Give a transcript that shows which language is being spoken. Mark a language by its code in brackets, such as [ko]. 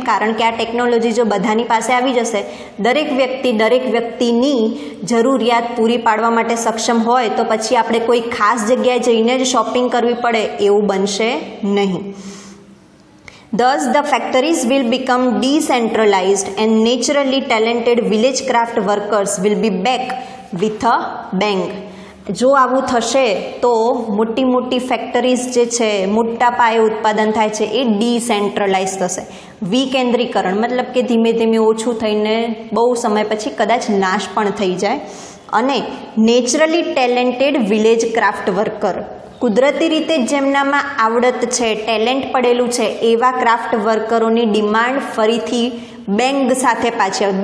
[gu] કારણ કે આ ટેકનોલોજી જો બધાની પાસે આવી જશે, દરેક વ્યક્તિની જરૂરિયાત પૂરી પાડવા માટે સક્ષમ હોય તો પછી આપણે કોઈ ખાસ જગ્યાએ જઈને જ શોપિંગ કરવી પડે એવું બનશે નહીં. [en] Thus, the factories will become decentralized and naturally talented village craft workers will be back with a bang. [gu] જો આવું થશે તો મોટી ફેક્ટરીઝ જે છે, મોટા પાયે ઉત્પાદન થાય છે, એ ડિસેન્ટ્રલાઇઝ થશે. વિકેન્દ્રીકરણ મતલબ કે ધીમે ધીમે ઓછું થઈને બહુ સમય પછી કદાચ નાશ પણ થઈ જાય. અને [en] naturally talented village craft worker, [gu] કુદરતી રીતે જેમનામાં આવડત છે, ટેલેન્ટ પડેલું છે, એવા ક્રાફ્ટ વર્કરોની ડિમાન્ડ ફરીથી બેંગ સાથે પાછી આવે.